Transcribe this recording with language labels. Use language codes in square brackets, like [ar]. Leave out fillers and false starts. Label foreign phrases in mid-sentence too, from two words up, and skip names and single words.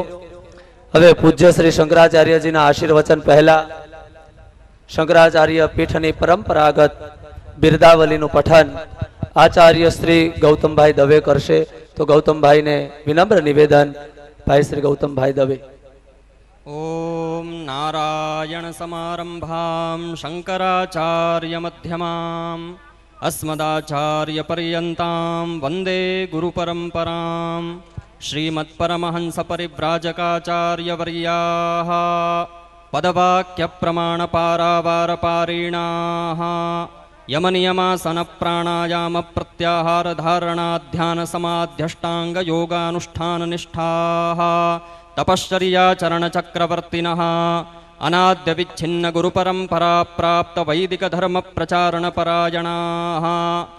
[gu] હવે પૂજ્ય શ્રી શંકરાચાર્યજીના આશીર્વચન પહેલા શંકરાચાર્ય પીઠની પરંપરાગત બિરદાવલીનું પઠન આચાર્ય શ્રી ગૌતમભાઈ દવે કરશે. તો ગૌતમભાઈને વિનમ્ર નિવેદન, ભાઈ શ્રી ગૌતમભાઈ દવે. [sa] ओम नारायण समारंभाम शंकराचार्य मध्यमाम अस्मदाचार्य पर्यन्तां वन्दे गुरु परम्परां. श्रीमत् परमहंस परिव्राजकाचार्य वर्याः पदवाक्य प्रमाण पारावार पारिणाः यमनियमासन प्राणायाम प्रत्याहार धारणा ध्यान समाध्यष्टांग योगानुष्ठान निष्ठाः तपश्चर्या चरण चक्रवर्तिनः अनाद्य विच्छिन्न गुरु परंपरा प्राप्त वैदिक धर्म प्रचारण परायणाः